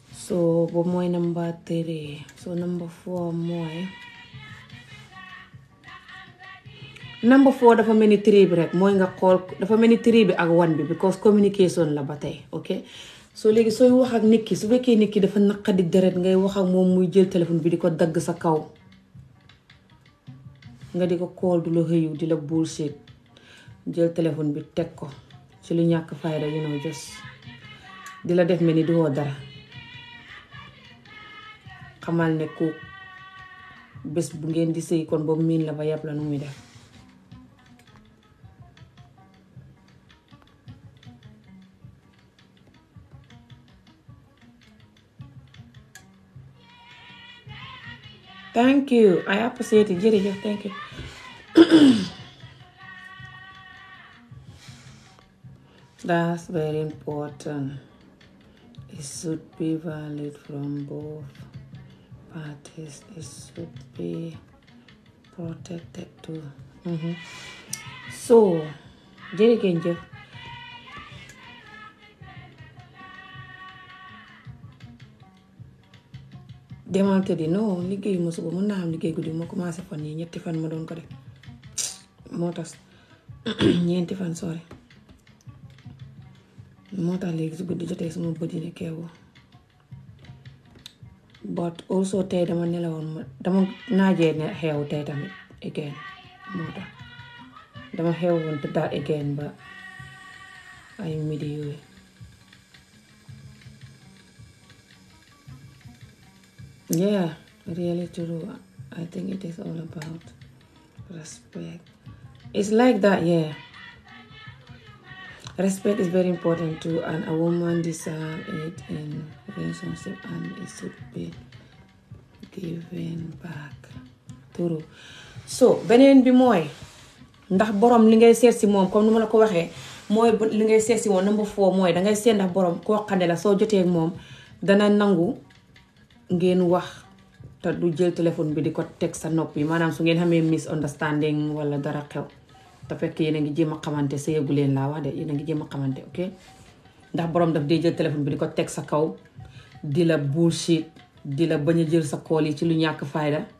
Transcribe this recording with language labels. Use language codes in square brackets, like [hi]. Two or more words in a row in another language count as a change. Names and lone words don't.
[wo] so boobu mooy number 3 so number 4 mooy number 4 dafa mel ni 3 bi rek mooy nga xool dafa mel ni 3 bi ak 1 bi [en] because communication [wo] la ba tey [en] ok so [wo] léegi sooy wax ak nit ki su fekkee nit ki dafa naqadi deret ngay wax ak moom muy jël téléphone bi di ko dagg sa kaw nga di ko call du la xëyu di la bullshit jël téléphone bi teg ko ci lu ñàkk fayda just di la def mel ni du woo dara xamal ne ku bés bu ngeen di sëy kon boobu miin la ba yàpp la nu muy def [en] thank you I appreciate it jërëjëf thank you that's very important it should be valid from both parties it should be protected too so jërëjëf [wo] demal tëddi non liggéey ma suba mën naa am liggéey guddi ma commencé fan yi 3 fan ma doon ko def moo tax 4 fan sorry moo tax léegi su guddi jotee suma bët yi ne keewu [en] but also [wo] tey dama nelawoon dama naajee ne xeew tey tamit again moo tax dama xeew woon tëddaat again ba ay midi yooyu [en] yeah really true I think it is all about respect it's like that yeah respect is very important too and a woman deserves it in relationship and it should be given back true so beneen [wo] bi mooy ndax borom li ngay seet si moom comme nu ma la ko waxee mooy li ngay seet si moom number 4 mooy dangay seet ndax borom koo xam ne la soo jotee ak moom dana nangu ngeen wax te du jël téléphone bi di ko teg sa nopp yi maanaam su ngeen xamee misunderstanding wala dara xew te fekk yéen a ngi jéem a xamante sa yëgu leen laa wax de yéen a ngi jéem a xamante ok ndax borom daf dee jël téléphone bi di ko teg sa kaw di la bullshit di la bañ a jël sa call yi ci lu ñàkk fayda